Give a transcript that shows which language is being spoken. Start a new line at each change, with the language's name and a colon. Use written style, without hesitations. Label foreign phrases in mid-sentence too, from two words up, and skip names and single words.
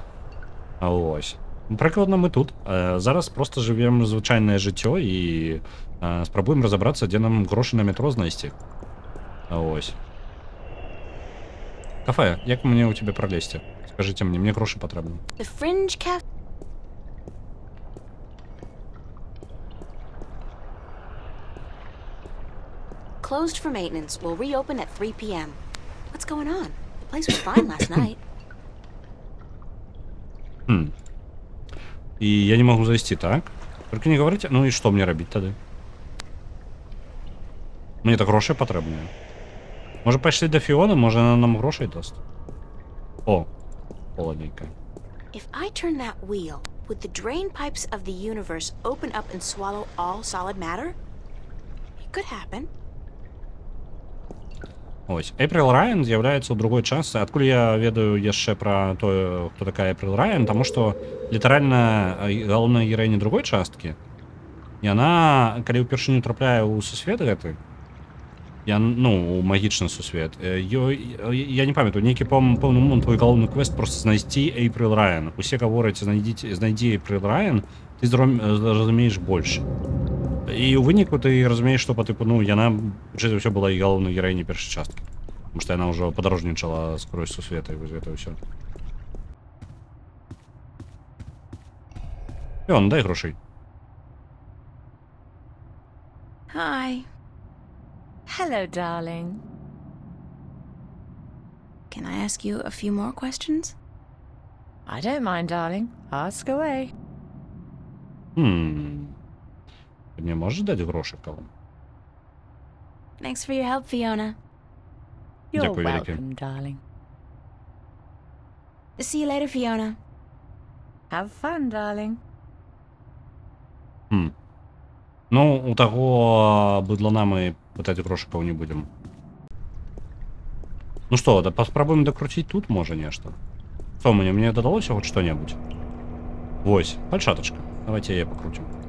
Belarusian: Ось. Прыкладна мы тут. Зараз проста жывем звычайнае жыццё і спрабуем разабрацца, дзе нам грошы на метро знайсці. Ось. Кафе, як мне ў цябе пралезці? Скажыце мне грошы патрэбны.
English: The Fringe Cafe. Closed for maintenance. Will reopen at 3 p.m. What's going on? The place was fine last night.
Belarusian: І я не магу зайсці, так? Толькі не гаварыце, і што мне рабіць тады? Мне так грошы патрэбныя. Можа, пайшлі да Фіоны, можа, яна нам грошай даст. О, холадненька.
English: If I turn that wheel, would the drain pipes of the universe open up and swallow all solid matter? It could happen.
Belarusian: Ось. Эйприл Райан з'яўляецца ў другой частцы. Адкуль я ведаю яшчэ пра тое, хто такая Эйприл Райан, таму што літаральна галоўная гераіня другой часткі, яна, калі ўпершыню трапляе ў сусвет гэты, у магічны сусвет, я не памятаю, нейкі пэўны момант твой галоўны квест просто знайсці Эйприл Райан. Усе гавораць, знайдзі Эйприл Райан, ты зразумееш больш. І ў выніку ты разумееш, што яна хутчэй за ўсё была і галоўнай гераіняй першай часткі. Таму што яна ўжо падарожнічала скрозь сусвета, і вось гэта ўсё. Ён, дай грошай.
English: Hi. Hello, darling. Can I ask you a few more questions? I don't mind, darling. Ask away.
Belarusian: Ты мне можаш даць грошы, калам?
English: Thanks for your help, Fiona. You're
Belarusian: Дякую вяліке.
English: welcome, darling. See you later, Fiona. Have fun, darling.
Belarusian: Ну, у таго быдлана мы пытаць грошыкаў не будзем. Ну што, да паспрабуем дакруціць тут, можа, нешта. Што, мне дадалося хоць што-небудзь? Вось, пальчатачка. Давайте яе пакруцім.